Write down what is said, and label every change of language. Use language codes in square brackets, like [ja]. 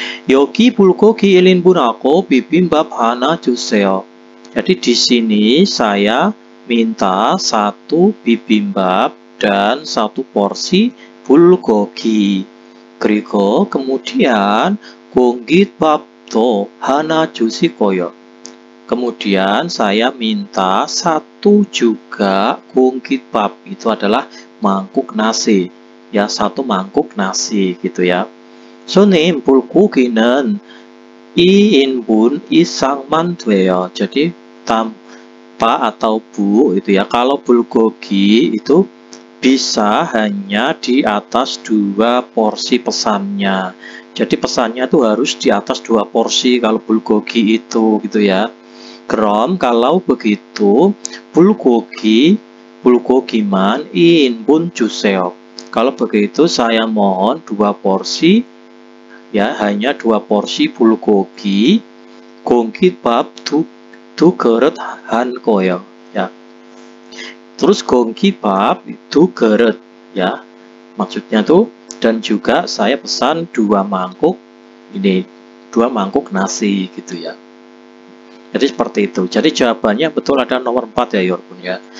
[ko] 여기 bulgogi 1인분하고 bibimbap 하나 주세요. [id] Jadi di sini saya minta 1 bibimbap dan 1 porsi bulgogi. [ko] 그리고 [id] kemudian [ko] 공깃밥도 하나 주시고요. [id] Kemudian saya minta satu juga 공깃밥, itu adalah mangkuk nasi. Ya, satu mangkuk nasi gitu ya. [ko] 손님, 불고기는 2인분 이상만 돼요. [id] Jadi Pak atau Bu itu ya, kalau bulgogi itu bisa hanya di atas 2 porsi pesannya. Jadi pesannya itu harus di atas 2 porsi kalau bulgogi itu gitu ya. [ko] Krom, [id] kalau begitu [ko] bulgogiman 2인분 주세요. [id] Kalau begitu saya mohon 2 porsi ya, hanya 2 porsi bulgogi. [ko] 공깃밥 두 그릇 한 거요 ya. [id] Terus [ko] 공깃밥 2 그릇 [id] ya. Maksudnya tuh, dan juga saya pesan 2 mangkuk ini, 2 mangkuk nasi gitu ya. Jadi seperti itu. Jadi jawabannya betul ada nomor 4 ya Yorpun ya.